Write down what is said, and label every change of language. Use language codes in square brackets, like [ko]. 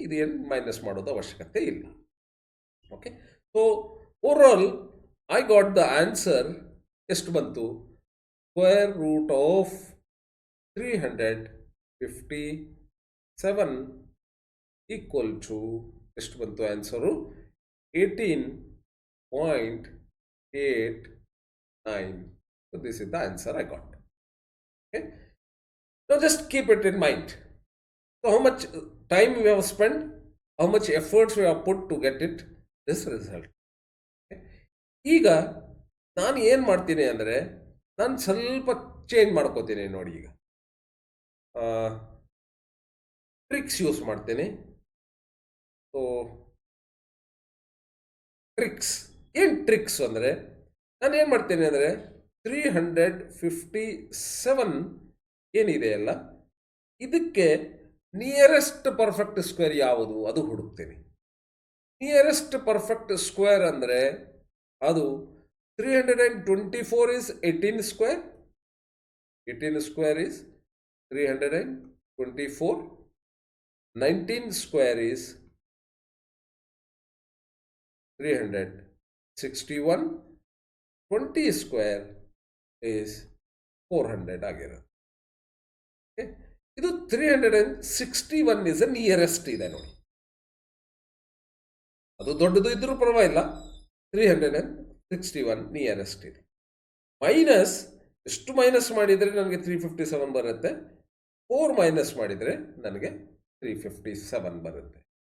[kn] ಇದು ಏನು ಮೈನಸ್ ಮಾಡೋದು ಅವಶ್ಯಕತೆ ಇಲ್ಲ. [en] Okay, so overall I got the answer. [kn] ಎಷ್ಟು ಬಂತು? Square root of 357 equal to ಎಷ್ಟು ಬಂತು answer? [en] 18.89. So this is the answer I got. Okay? Now just keep it in mind. So how much time we have spent, how much efforts we have put to get it, this result. Okay? [kn] ಈಗ ನಾನು ಏನು ಮಾಡ್ತೀನಿ ಅಂದರೆ ನಾನು ಸ್ವಲ್ಪ change ಮಾಡ್ಕೋತೀನಿ ನೋಡಿ. ಈಗ ಟ್ರಿಕ್ಸ್ ಯೂಸ್ ಮಾಡ್ತೀನಿ. ಸೊ ಟ್ರಿಕ್ಸ್ ಏನು ಟ್ರಿಕ್ಸ್ ಅಂದರೆ ನಾನು ಏನು ಮಾಡ್ತೀನಿ ಅಂದರೆ 357 ಏನಿದೆ ಅಲ್ಲ, ಇದಕ್ಕೆ ನಿಯರೆಸ್ಟ್ ಪರ್ಫೆಕ್ಟ್ ಸ್ಕ್ವೇರ್ ಯಾವುದು ಅದು ಹುಡುಕ್ತೀನಿ. ನಿಯರೆಸ್ಟ್ ಪರ್ಫೆಕ್ಟ್ ಸ್ಕ್ವೇರ್ ಅಂದರೆ ಅದು [en] 324 is 18 square. 18 square is 324. 19 square is 361. 20 square is 400 ಆಗಿರೋದು. [kn] ಇದು 361 is a ನಿಯರೆಸ್ಟ್ ಇದೆ ನೋಡಿ. ಅದು ದೊಡ್ಡದು ಇದ್ರೂ ಪರವಾಗಿಲ್ಲ, 361 ನಿಯರೆಸ್ಟ್ ಇದೆ. ಮೈನಸ್ ಎಷ್ಟು ಮೈನಸ್ ಮಾಡಿದರೆ ನನಗೆ 357 ಬರುತ್ತೆ, 4 ಮೈನಸ್ ಮಾಡಿದರೆ ನನಗೆ 357 ಬರುತ್ತೆ.